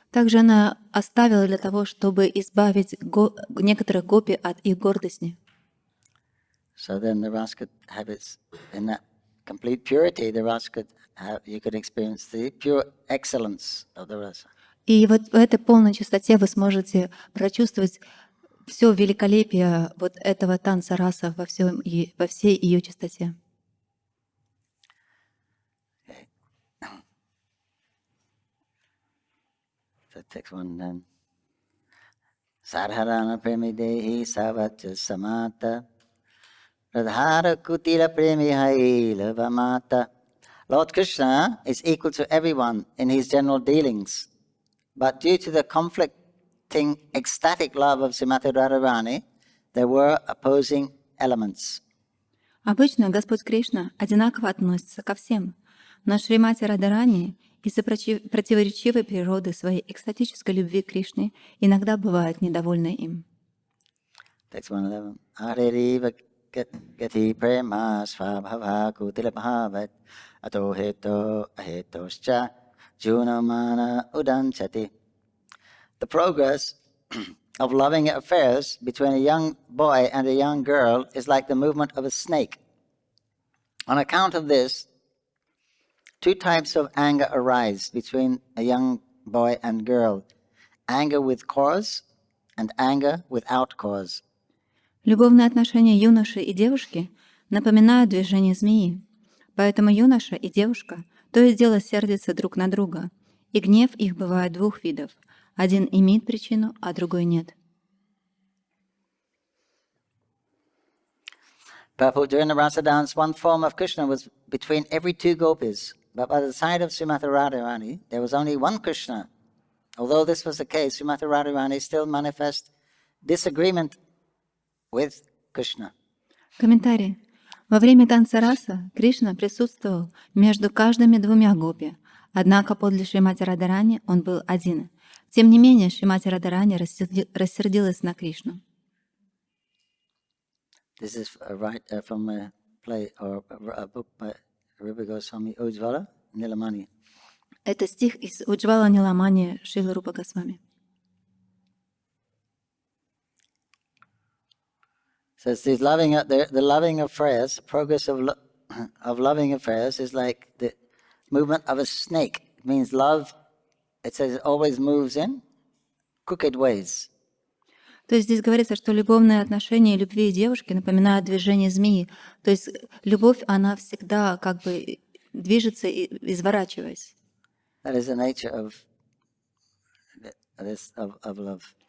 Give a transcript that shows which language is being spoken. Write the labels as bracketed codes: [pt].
[ru] Также она оставила для того, чтобы избавить некоторых гопи от их гордости. [en] So then the rasa could have its, in that complete purity, the rasa could have, you could experience the pure excellence of the rasa. [ru] И вот в этой полной чистоте вы сможете прочувствовать все великолепие вот этого танца раса во всей ее чистоте. [en] Okay. So text one then. [sa] Sadharana premi dehi savacha samata radhara kutila premi haila vamata. [en] Lord Krishna is equal to everyone in his general dealings, but due to the conflicting ecstatic love of Srimati Radharani, there were opposing elements. [ru] Обычно Господь Кришна одинаково относится ко всем, но Шримати Радарани из-за противоречивой природы своей экстатической любви к Кришне иногда бывает недовольна им. [en] Text 111. [sa] Areriva gati prema svabhava kutila bhavat ato heto ahetoscha junamana udanchati. [en] The progress of loving affairs between a young boy and a young girl is like the movement of a snake. On account of this, two types of anger arise between a young boy and girl: anger with cause and anger without cause. [ru] Любовные отношения юноши и девушки напоминают движение змеи, поэтому юноша и девушка то и дело сердятся друг на друга, и гнев их бывает двух видов. Один имеет причину, а другой нет. [en] Prabhu, during the rasa dance, one form of Krishna was between every two gopis, but by the side of Srimati Radharani, there was only one Krishna. Although this was the case, Srimati Radharani still manifest disagreement with Krishna. [ru] Комментарий. Во время танца раса Кришна присутствовал между каждыми двумя гопи, однако подле Шримати Радharani он был один. Тем не менее, Шримати Радharani рассердилась на Кришну. [en] This is from a play or a book by Rupa Goswami Ujjvala Nilamani. [ru] Это стих из Уджвала Ниламани Шрилы Рупа Госвами. [en] So it's this the loving affairs, progress of loving affairs is like the movement of a snake. It means love, it says it always moves in crooked ways. [ru] То есть здесь говорится, что любовные отношения любви и девушки напоминают движение змеи. То есть любовь, она всегда как бы движется, изворачиваясь. [en] That is the nature of love.